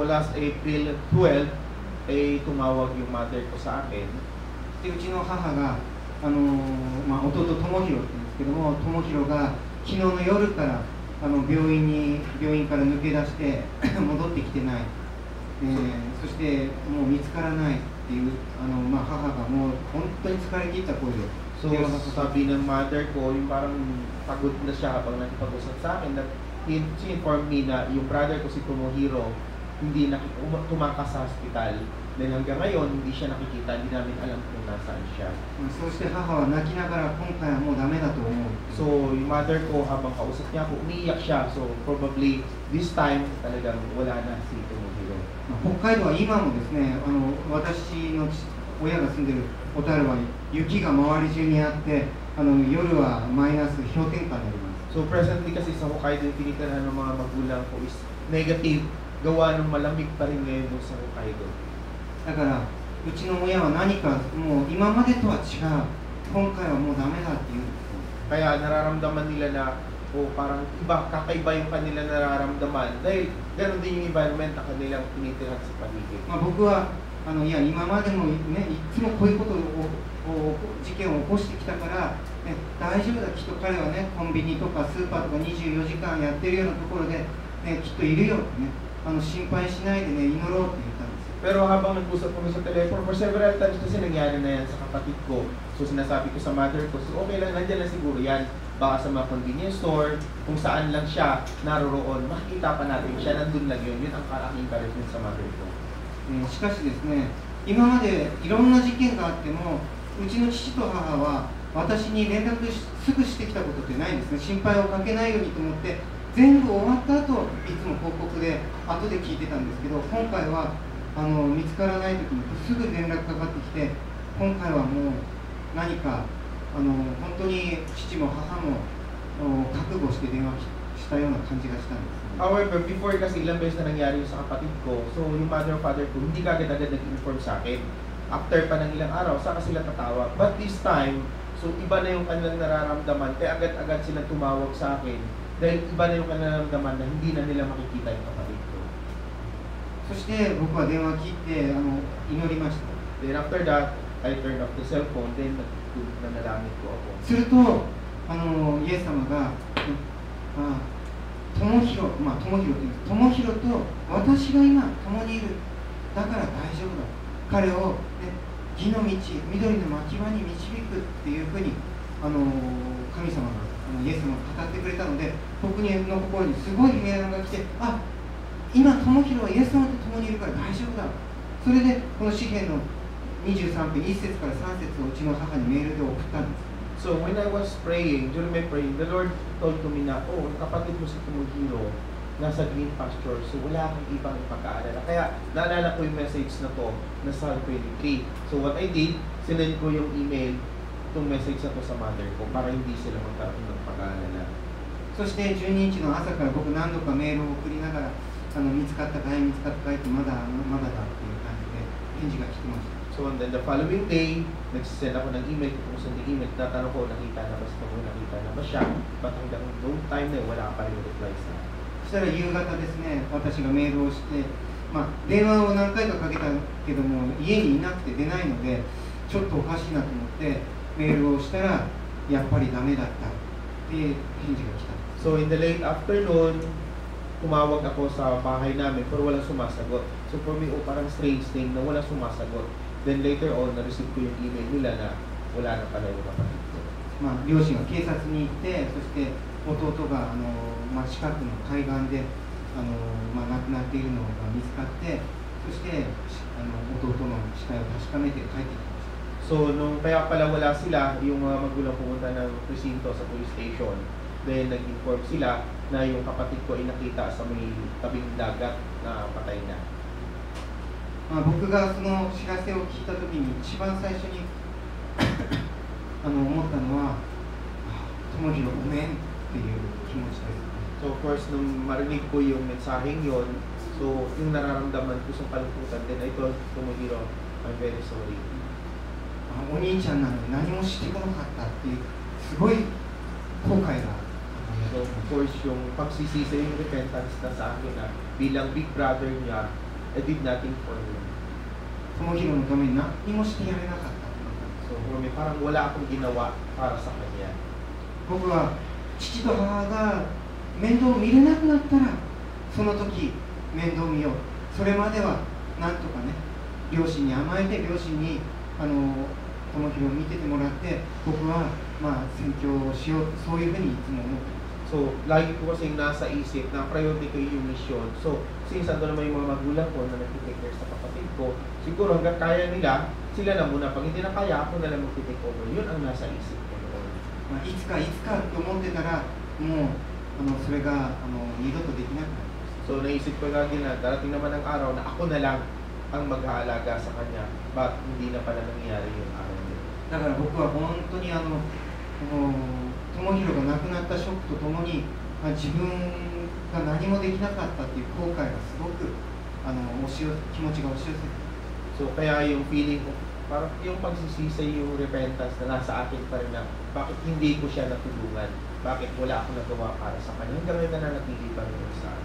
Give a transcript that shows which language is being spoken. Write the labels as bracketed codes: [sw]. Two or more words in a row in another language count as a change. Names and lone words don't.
[en] So last April 12, [tl] tumawag yung mother ko sa akin. [ja] でうちの母が弟智弘って言うんですけども、智弘が昨日の夜から病院から抜け出して戻ってきてない、そしてもう見つからないっていう母がもう本当に疲れ切った声で。 [tl] So sabi ng mother ko, yung parang pagod na siya habang nakipag-usap sa akin, [en] that she informed me [tl] na yung brother ko si Tomohiro hindi tumakas sa hospital. Then hanggang ngayon, hindi siya nakikita, hindi namin alam kung nasaan siya. [ja] そして母は泣きながら今回はもうダメだと思う。 [tl] So yung mother ko, habang kausap niya ako, umiiyak siya. [en] So probably this time, [tl] talagang wala na si Tomohiro. [ja] 北海道は今もですね、私の親が住んでる小樽は雪が周り中にあって、夜はマイナス氷点下になります。 [en] So presently [tl] kasi sa Hokkaido, yung tinitirahan ng mga magulang ko [en] is negative. [tl] Gawa ng malamig pa rin ngayon doon sa Hokkaido. [ja] だからうちの親は何かもう今までとは違う、今回はもうダメだって言うんです。 [tl] Kaya nararamdaman nila na parang iba, kakaiba yung kanila nararamdaman dahil gano'n din yung environment na kanilang tinitirahan sa paligid. [ja] まあ、僕はいや今までもねいつもこういうことを事件を起こしてきたから、ね、大丈夫だ、きっと彼はねコンビニとかスーパーとか24時間やってるようなところで、ね、きっといるよってね、心配しないでね祈ろうって言ったんですよ。 [tl] Pero habang nag-usap kami sa telephone, [en] for several times [tl] kasi nangyari na yan sa kapatid ko. So sinasabi ko sa mother ko, so okay lang, nandiyan lang siguro yan. Baka sa mga [en] convenience store, [tl] kung saan lang siya naroroon, makikita pa natin siya, nandun lang yun. Yun ang aking encouragement sa mother ko. [ja] しかしですね、今までいろんな事件があっても、うちの父と母は私に連絡すぐしてきたことってないんですね。心配をかけないようにと思って、全部終わった後、いつも報告で後で聞いてたんですけど、今回は見つからない時にすぐ連絡かかってきて、今回はもう何か本当に父も母も覚悟して電話したような感じがしたんです。 [en] However, before [tl] kasi ilang beses na nangyari yung sa kapatid ko, so yung [en] mother or father [tl] ko, hindi kagad-agad nag-inform sa akin. After pa ng ilang araw, saka sila tatawag. [en] But this time, [tl] so iba na yung kanilang nararamdaman, kaya agad-agad sila tumawag sa akin dahil iba na yung kanilang nararamdaman na hindi na nila makikita yung kapatid ko. [ja] そして僕は電話切って祈りました。 [en] Then after that, I turned off the cell phone, then [tl] nanalangin ko ako. [ja] するとイエス様が友広って言うんです。友広と私が今共にいる。だから大丈夫だ。彼を、ね、義の道、緑の牧場に導くっていうふうに神様がイエス様が語ってくれたので、僕の心にすごい平安が来て、あ、今友広はイエス様と共にいるから大丈夫だ。それでこの詩篇の23編1節から3節をうちの母にメールで送ったんです。 [en] So when I was praying, during my praying, the Lord told to me [tl] na, oh, kapatid mo si Tomohiro, nasa [en] green pasture, [tl] so wala kang ibang ipag-aalala. Kaya naalala ko yung message na to, na Psalm 23. [en] So what I did, [tl] sinend ko yung email, itong message na to sa mother ko, para hindi sila magkaroon ng pag-aalala. [ja] そして12日の朝から僕何度かメールを送りながら見つかったかい見つかったかいってまだだっていう感じで返事が来てました。 [en] So and then the following day, [tl] nagsisend ako ng email, kung saan yung email, tatanong ko, nakita na ba siya, but hanggang noong time na yun, wala pa rin reply sa akin. [ja] そしたら夕方ですね、私がメールをして、電話を何回かかけたけども家にいなくて出ないのでちょっとおかしいなと思ってメールをしたらやっぱりダメだったって返事が来た。 [en] So in the late afternoon, [tl] tumawag ako sa bahay namin pero walang sumasagot. [en] So for me, [tl] parang [en] strange thing [tl] na walang sumasagot. [en] Then later on, [tl] na-receive ko yung email nila na wala na pala yung kapatid ko. [ja] 両親が警察に行って、そして弟が近くの海岸で亡くなっているのが見つかって、そして弟の死体を確かめて帰ってきました。 [tl] So nung kaya pala wala sila, yung mga magulang pumunta ng presinto sa [en] police station, [tl] then nag-inform sila na yung kapatid ko ay nakita sa may tabing dagat na patay na. [ja] 僕がその知らせを聞いたときに一番最初に思ったのは友広ごめんっていう気持ちです。 [en] So of course, [tl] nung marinig ko yung mensaheng yon, so yung nararamdaman ko sa kalungkutan, [en] then I told Tomohiro, I'm very sorry. [ja] お兄ちゃんなのに何もしてこなかったっていうすごい後悔が。 [en] So of course, [tl] yung pagsisisi, yung repentance na sa akin na bilang [en] big brother [tl] niya, [en] I did nothing for him. [ja] 友広のために何もしてやれなかった。 [en] So for me, [tl] parang wala akong ginawa para sa kanya. [ja] 僕は父と母が面倒を見れなくなったらその時面倒を見よう。それまではなんとかね、両親に甘えて両親に友広を見ててもらって僕は宣教をしよう、そういうふうにいつも思ってます。 [tl] So, lagi ko kasing nasa isip na priority ko yung mission. So, since ando naman yung mga magulang ko na nag-take care sa kapatid ko, siguro hanggang kaya nila, sila na muna. Pag hindi na kaya, ako na lang mag-take over. Yun ang nasa isip ko noon. [ja] いつかと思ってたらもうそれが二度とできなくなりました。 [tl] So, naisip ko lagi na darating naman ang araw na ako na lang ang mag-aalaga sa kanya. But hindi na pala nangyayari yung araw niya. [ja] だから僕は本当に智弘が亡くなったショックとともに、自分が何もできなかったっていう後悔がすごく気持ちが押し寄せて、 [tl] So kaya yung feeling ko, parang yung pagsisisi, yung repentance na nasa akin pa rin na bakit hindi ko siya natulungan, bakit wala akong nagawa para sa kanya, hanggang ngayon nananatili pa rin sa akin.